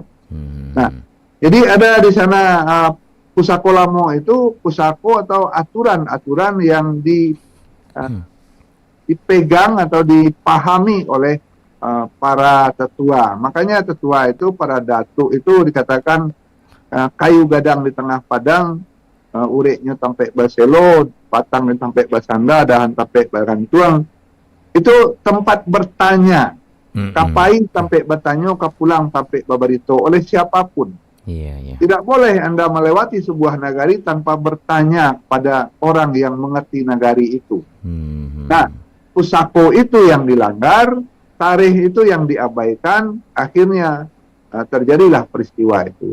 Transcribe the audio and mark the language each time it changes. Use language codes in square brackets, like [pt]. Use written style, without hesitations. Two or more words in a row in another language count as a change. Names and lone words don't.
[id] Nah, jadi ada di sana pusako lamo itu pusako atau aturan-aturan yang dipegang atau dipahami oleh para tetua. Makanya tetua itu, para datuk itu dikatakan [min] kayu gadang di tengah padang, ureknya tampek baselo, batang di tampek basanda, dahan tampek barantuang. [id] Itu tempat bertanya. [min] Kapai tampek bertanya, kapulang tampek babarito [id] oleh siapapun. Tidak boleh Anda melewati sebuah nagari tanpa bertanya pada orang yang mengerti nagari itu. Nah, pusako itu yang dilanggar, tarikh itu yang diabaikan, akhirnya terjadilah peristiwa itu.